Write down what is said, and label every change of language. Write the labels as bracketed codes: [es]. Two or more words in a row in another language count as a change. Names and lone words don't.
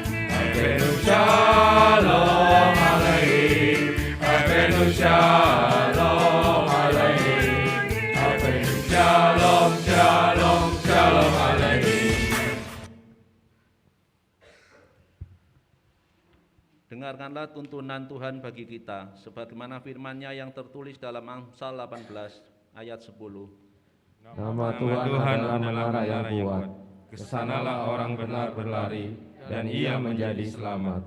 [he] שלום עליכם. שלום עליכם. שלום, שלום, שלום עליכם. [id] Dengarkanlah tuntunan Tuhan bagi kita, sebagaimana firman-Nya yang tertulis dalam Amsal 18 ayat 10. Nama Tuhan adalah menara yang kuat. Kesanalah orang benar berlari, dan ia menjadi selamat.